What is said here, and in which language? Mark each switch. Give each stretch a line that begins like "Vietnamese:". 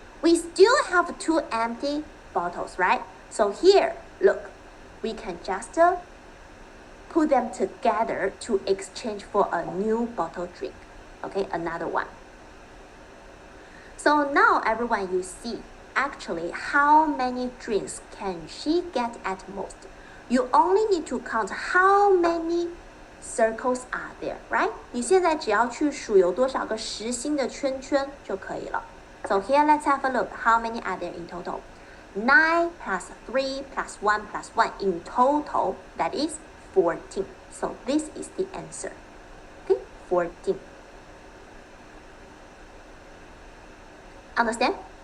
English: We still have 2 empty bottles, right? So here, look, we can just put them together to exchange for a new bottle drink. Okay, another one. So now, everyone, you see, actually, how many drinks can she get at most? You only need to count how many circles are there, right?
Chinese: 你现在只要去数有多少个实心的圈圈就可以了。
English: So here, let's have a look. How many are there in total? 9 plus 3 plus 1 plus 1 in total, that is 14. So this is the answer. Okay, 14. Understand?